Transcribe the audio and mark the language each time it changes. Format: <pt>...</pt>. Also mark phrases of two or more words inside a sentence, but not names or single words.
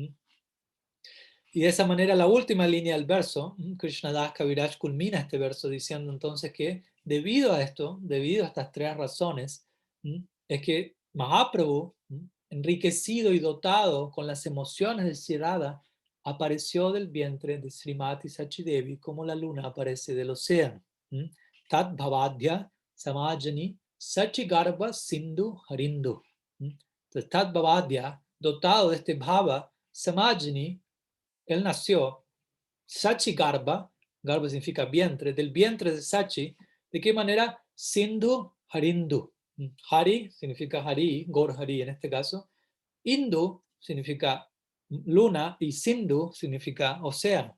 <es>Y de esa manera, la última línea del verso, Krishnadas Kaviraj culmina este verso diciendo entonces que debido a esto, debido a estas tres razones, es que Mahaprabhu, enriquecido y dotado con las emociones de Sri Radha, apareció del vientre de Srimati Sachidevi como la luna aparece del océano.</es> <sa>तद् भावाढ्यः समजनि शचीगर्भ सिन्धौ हरीन्दुः.</sa> <es>Entonces,</es> <sa>तद् भावाढ्यः,</sa> <es>dotado de este Bhava, Samajani, él nació, Sachi Garba, Garba significa vientre, del vientre de Sachi. ¿De qué manera?</es> <sa>सिन्धौ हरीन्दुः.</sa> <es>Hari significa Hari, Gaur Hari en este caso. Indu significa luna y Sindhu significa océano.</es>